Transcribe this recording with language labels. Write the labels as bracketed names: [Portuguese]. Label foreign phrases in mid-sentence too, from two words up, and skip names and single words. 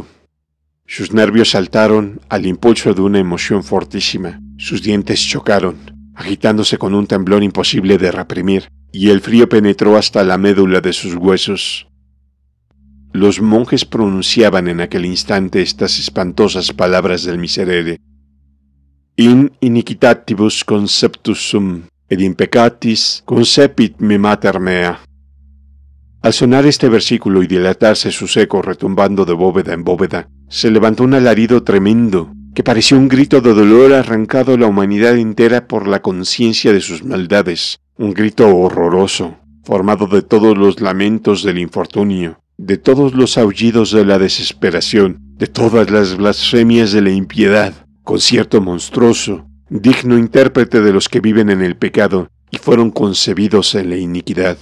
[Spanish] Sus nervios saltaron al impulso de una emoción fortísima, sus dientes chocaron, agitándose con un temblor imposible de reprimir, y el frío penetró hasta la médula de sus huesos. Los monjes pronunciaban en aquel instante estas espantosas palabras del Miserere: [Latin] In iniquitatibus conceptus sum, ed in peccatis concepit me mater mea. [Spanish] Al sonar este versículo y dilatarse sus ecos retumbando de bóveda en bóveda, se levantó un alarido tremendo, que pareció un grito de dolor arrancado a la humanidad entera por la conciencia de sus maldades, un grito horroroso, formado de todos los lamentos del infortunio, de todos los aullidos de la desesperación, de todas las blasfemias de la impiedad, concierto monstruoso, digno intérprete de los que viven en el pecado y fueron concebidos en la iniquidad.